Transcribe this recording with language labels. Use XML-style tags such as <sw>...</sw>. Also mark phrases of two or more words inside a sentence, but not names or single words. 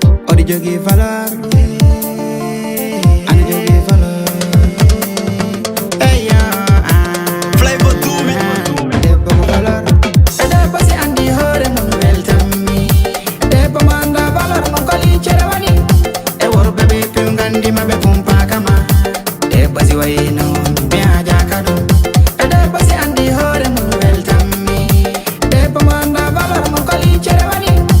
<ff>Odi jogi valeur. Ani jogi valeur.</ff> <en>Hey, yo, ah. Flavor to me.</en> <ff>Debbo mo valeur. E debbo si andi hoore mum weltanmi. Debbo mo anda valeur mum ko lincere woni. E worɓe ɓe ɓe gandi ma ɓe pumpa kama. Debbo si wayno mi haja ka ɗum. E debbo si andi hoore mum weltanmi. Debbo mo anda valeur mum ko lincere woni.</ff>